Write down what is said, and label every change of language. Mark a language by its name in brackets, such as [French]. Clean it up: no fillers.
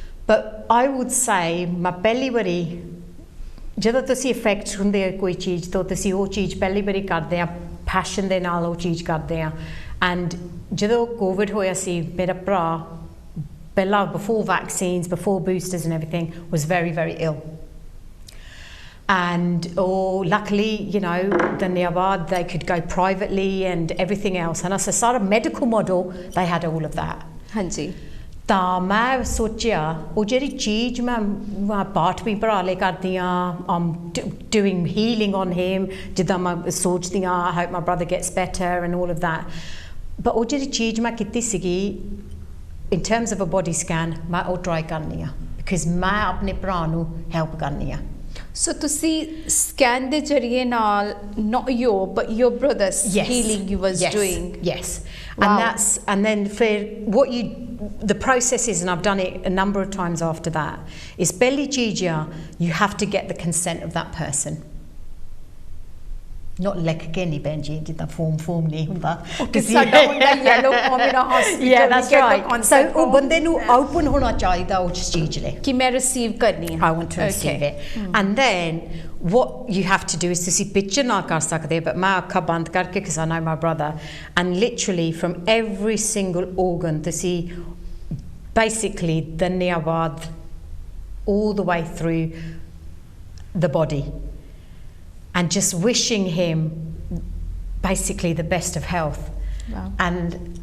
[English] but I would say [Punjabi] ਮੈਂ ਪਹਿਲੀ ਵਾਰੀ ਜਦੋਂ ਤੁਸੀਂ ਇਫੈਕਟ ਹੁੰਦੇ ਆ ਕੋਈ ਚੀਜ਼ ਤੋਂ ਤੁਸੀਂ ਉਹ ਚੀਜ਼ ਪਹਿਲੀ ਵਾਰੀ ਕਰਦੇ ਆ [English] passion [Punjabi] ਦੇ ਨਾਲ ਉਹ ਚੀਜ਼ ਕਰਦੇ ਆ [English] and [Punjabi] ਜਦੋਂ COVID ਹੋਇਆ ਸੀ ਮੇਰਾ ਭਰਾ ਪਹਿਲਾਂ [English] before vaccines before boosters and everything was very very ill and luckily you know Dhanyavad they could go privately and everything else and as a sort of medical model they had all of that [Punjabi] ਹਾਂਜੀ ਤਾਂ ਮੈਂ ਸੋਚਿਆ ਉਹ ਜਿਹੜੀ ਚੀਜ਼ ਮੈਂ ਪਾਠ ਵੀ ਭਰਾ ਲਈ ਕਰਦੀ ਆ [English] I'm doing healing on him [Punjabi] ਜਿੱਦਾਂ ਮੈਂ ਸੋਚਦੀ ਆ [English] I hope my brother gets better and all of that [Punjabi] but ਉਹ ਜਿਹੜੀ ਚੀਜ਼ ਮੈਂ ਕੀਤੀ ਸੀਗੀ [English] in terms of a body scan [Punjabi] ਮੈਂ ਉਹ try ਕਰਨੀ ਆ because ਮੈਂ ਆਪਣੇ ਭਰਾ ਨੂੰ help ਕਰਨੀ ਆ [English] So [Punjabi] ਤੁਸੀਂ scan ਦੇ ਜ਼ਰੀਏ ਨਾਲ [English] not your but your brother's healing you was doing and then for what you the process is and I've done it a number of times after that is [Punjabi] ਪਹਿਲੀ ਚੀਜ਼ ਆ [English] you have to get the consent of that person not [Punjabi] ਲਿਖ ਕੇ ਨਹੀਂ Benji ਜਿੱਦਾਂ form ਨਹੀਂ ਹੁੰਦਾ ਸਾਡਾ ਹੁੰਦਾ yellow form in a hospital [English] that's right [Punjabi] so ਉਹ ਬੰਦੇ ਨੂੰ open ਹੋਣਾ ਚਾਹੀਦਾ ਉਸ ਚੀਜ਼ ਲਈ ਕਿ ਮੈਂ receive ਕਰਨੀ ਹੈ [English] I want to receive it and then what you have to do is [Punjabi] ਤੁਸੀਂ picture ਨਾ ਕਰ ਸਕਦੇ but ਮੈਂ ਅੱਖਾਂ ਬੰਦ ਕਰਕੇ [English] because I know my brother and literally from every single organ ਤੁਸੀਂ basically Dhanyavad all the way through the body and just wishing him basically the best of health and